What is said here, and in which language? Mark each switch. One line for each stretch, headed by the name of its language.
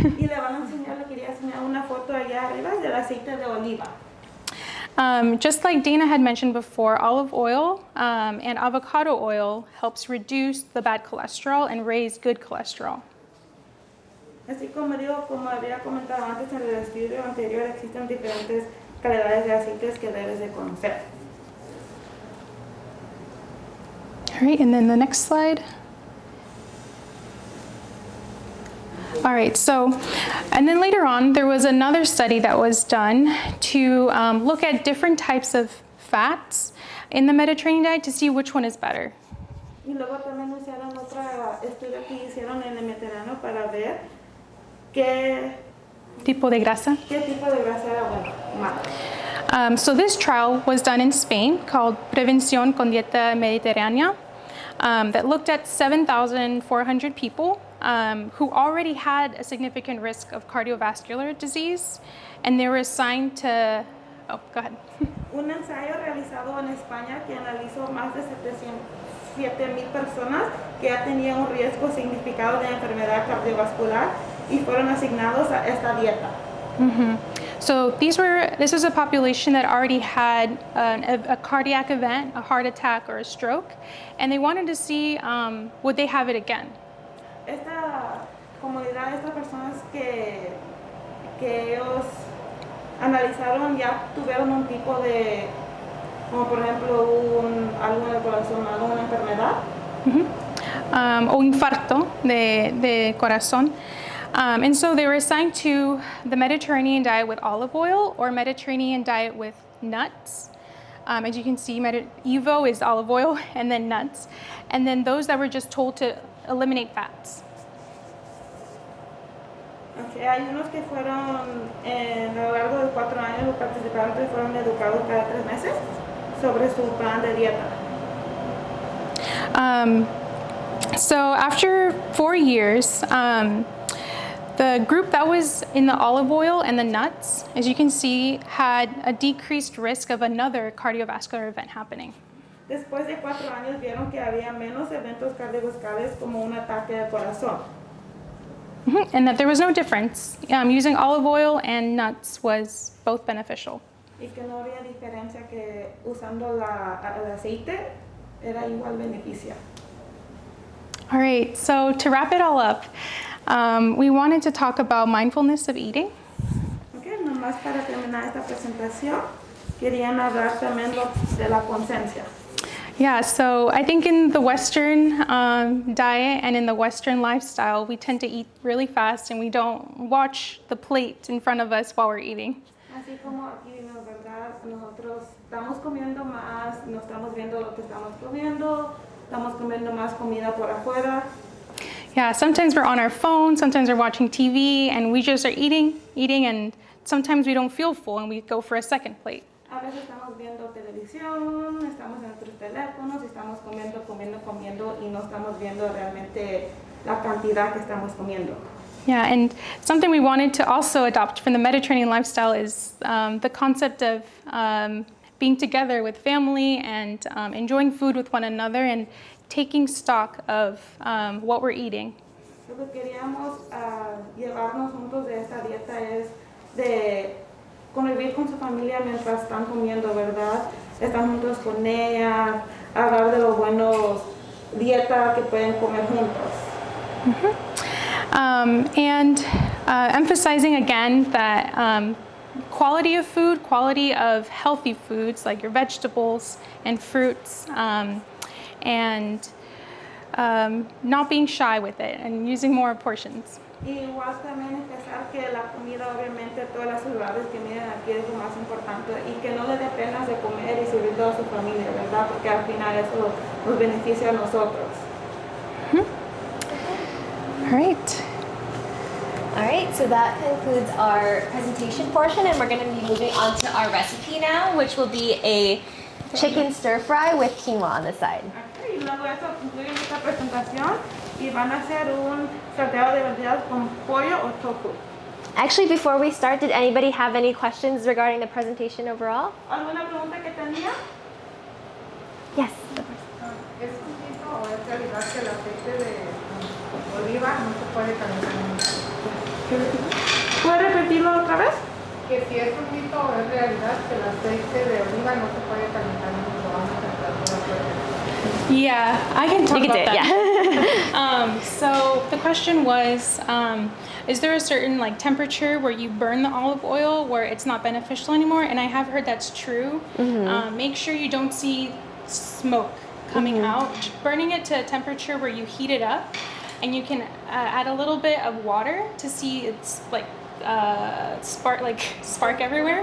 Spanish: Y le van a enseñar, le quería enseñar una foto allá arriba del aceite de oliva.
English: Just like Dana had mentioned before, olive oil and avocado oil helps reduce the bad cholesterol and raise good cholesterol.
Spanish: Así como digo, como había comentado antes en el estudio anterior, existen diferentes calidades de aceites que debes de conocer.
English: All right, and then the next slide. All right, so, and then later on, there was another study that was done to look at different types of fats in the Mediterranean diet to see which one is better.
Spanish: Y luego también hicieron otro estudio que hicieron en el Mediterráneo para ver qué Tipo de grasa. tipo de grasa era bueno, malo.
English: So this trial was done in Spain called Prevención con Dieta Mediterránea that looked at 7,400 people who already had a significant risk of cardiovascular disease, and they were assigned to, oh, go ahead.
Spanish: Un ensayo realizado en España que analizó más de 7,000 personas que ya tenían un riesgo significado de enfermedad cardiovascular y fueron asignados a esta dieta.
English: So this was a population that already had a cardiac event, a heart attack or a stroke, and they wanted to see would they have it again.
Spanish: Esta comunidad, estas personas que ellos analizaron ya tuvieron un tipo de, como por ejemplo algo en el corazón, alguna enfermedad. O infarto de corazón.
English: And so they were assigned to the Mediterranean diet with olive oil or Mediterranean diet with nuts. As you can see, Evo is olive oil and then nuts. And then those that were just told to eliminate fats.
Spanish: Okay, hay unos que fueron, a lo largo de 4 años, los participantes fueron educados cada 3 meses sobre su plan de dieta.
English: So after 4 years, the group that was in the olive oil and the nuts, as you can see, had a decreased risk of another cardiovascular event happening.
Spanish: Después de 4 años vieron que había menos eventos cardiovasculares como un ataque al corazón.
English: And that there was no difference. Using olive oil and nuts was both beneficial.
Spanish: Y que no había diferencia que usando el aceite era igual beneficio.
English: All right, so to wrap it all up, we wanted to talk about mindfulness of eating.
Spanish: Okay, nomás para terminar esta presentación, querían hablar también de la conciencia.
English: Yeah, so I think in the Western diet and in the Western lifestyle, we tend to eat really fast and we don't watch the plate in front of us while we're eating.
Spanish: Así como aquí, ¿no? ¿Verdad? Nosotros estamos comiendo más, no estamos viendo lo que estamos comiendo más comida por afuera.
English: Yeah, sometimes we're on our phone, sometimes we're watching TV, and we just are eating, and sometimes we don't feel full and we go for a second plate.
Spanish: A veces estamos viendo televisión, estamos en nuestros teléfonos, estamos comiendo y no estamos viendo realmente la cantidad que estamos comiendo.
English: Yeah, and something we wanted to also adopt from the Mediterranean lifestyle is the concept of being together with family and enjoying food with one another and taking stock of what we're eating.
Spanish: Lo que queríamos llevarnos juntos de esta dieta es de convivir con su familia mientras están comiendo, ¿verdad? Están juntos con ella, hablar de los buenos dieta que pueden comer juntos.
English: And emphasizing again that quality of food, quality of healthy foods like your vegetables and fruits, and not being shy with it and using more portions.
Spanish: Y igual también empezar que la comida, obviamente, todas las ciudades que miren aquí es lo más importante y que no le dé pena de comer y servir a toda su familia, ¿verdad? Porque al final eso nos beneficia a nosotros.
English: All right. All right, so that concludes our presentation portion, and we're going to be moving on to our recipe now, which will be a chicken stir fry with quinoa on the side.
Spanish: Okay, y luego eso concluye nuestra presentación y van a hacer un salteado de verduras con pollo o tofu.
English: Actually, before we start, did anybody have any questions regarding the presentation overall?
Spanish: ¿Alguna pregunta que tenía?
English: Yes.
Spanish: ¿Es un mito o es realidad que el aceite de oliva no se puede calentar? ¿Puede repetirlo otra vez? Que si es un mito o es realidad que el aceite de oliva no se puede calentar cuando vamos a temperatura fuerte.
English: Yeah, I can talk You can about say it, that. So the question was, is there a certain like temperature where you burn the olive oil where it's not beneficial anymore? And I have heard that's true. Make sure you don't see smoke coming out. Burning it to a temperature where you heat it up, and you can add a little bit of water to see it's like spark everywhere.